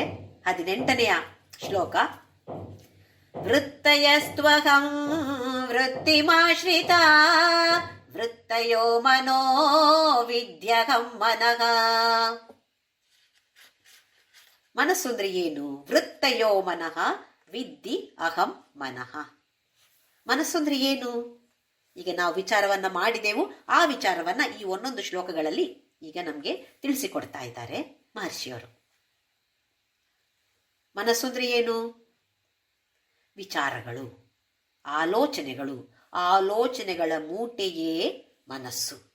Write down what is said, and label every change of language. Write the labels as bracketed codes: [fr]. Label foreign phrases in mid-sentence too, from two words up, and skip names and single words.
[kn] 18ನೆಯ ಶ್ಲೋಕ. [sa] ವೃತ್ತಯಸ್ತ್ವಹಂ ವೃತ್ತಿಮಾಶ್ರಿತ ವೃತ್ತಯೋ ಮನೋ ವಿದ್ಯಹಂ ಮನಃ. [kn] ಮನಸ್ಸು ಅಂದ್ರೆ ಏನು? [sa] ವೃತ್ತಯೋ ಮನಃ ವಿದ್ಧಿ ಅಹಂ ಮನಃ. [kn] ಮನಸ್ಸು ಅಂದ್ರೆ ಏನು? ಈಗ ನಾವು ವಿಚಾರವನ್ನ ಮಾಡಿದೆವು. ಆ ವಿಚಾರವನ್ನ ಈ ಒಂದೊಂದು ಶ್ಲೋಕಗಳಲ್ಲಿ ಈಗ ನಮ್ಗೆ ತಿಳಿಸಿಕೊಡ್ತಾ ಇದ್ದಾರೆ ಮಹರ್ಷಿಯವರು. ಮನಸ್ಸು ಅಂದ್ರೆ ಏನು? ವಿಚಾರಗಳು, ಆಲೋಚನೆಗಳು, ಆಲೋಚನೆಗಳ ಮೂಟೆಯೇ ಮನಸ್ಸು.